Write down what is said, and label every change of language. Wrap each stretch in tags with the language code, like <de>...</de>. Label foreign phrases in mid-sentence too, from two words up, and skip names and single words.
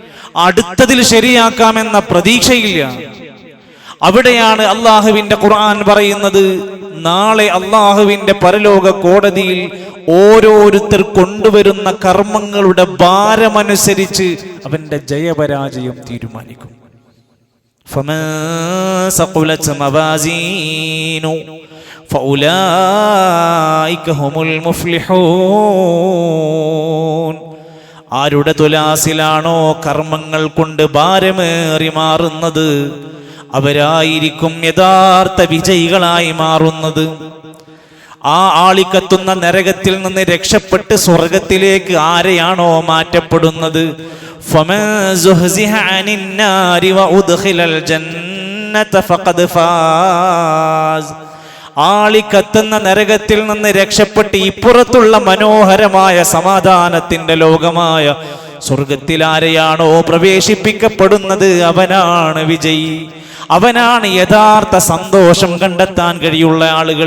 <ml>അടുത്തതിൽ ശരിയാക്കാമെന്ന പ്രതീക്ഷയില്ല. അവിടെയാണ് അള്ളാഹുവിന്റെ ഖുർആൻ പറയുന്നത്, നാളെ അള്ളാഹുവിന്റെ പരലോക കോടതിയിൽ ഓരോരുത്തർ കൊണ്ടുവരുന്ന കർമ്മങ്ങളുടെ ഭാരമനുസരിച്ച് അവന്റെ ജയപരാജയം തീരുമാനിക്കും.</ml> <ar>فمن ثقلت موازينه فأولئك هم المفلحون.</ar> <ml>ആരുടെ തുലാസിലാണോ കർമ്മങ്ങൾ കൊണ്ട് ഭാരമേറി മാറുന്നത് അവരായിരിക്കും യഥാർത്ഥ വിജയികളായി മാറുന്നത്. ആ ആളിക്കത്തുന്ന നരകത്തിൽ നിന്ന് രക്ഷപ്പെട്ട് സ്വർഗത്തിലേക്ക് ആരെയാണോ മാറ്റപ്പെടുന്നത്,</ml> <ar>فمن زحزح عن النار وأدخل الجنة فقد فاز.</ar> <ml>ആളിക്കത്തുന്ന നരകത്തിൽ നിന്ന് രക്ഷപ്പെട്ട് ഇപ്പുറത്തുള്ള മനോഹരമായ സമാധാനത്തിന്റെ ലോകമായ സ്വർഗത്തിൽ ആരെയാണോ പ്രവേശിപ്പിക്കപ്പെടുന്നത് അവനാണ് വിജയി, അവനാണ് യഥാർത്ഥ സന്തോഷം കണ്ടെത്താൻ കഴിയുള്ള ആളുകൾ.</ml>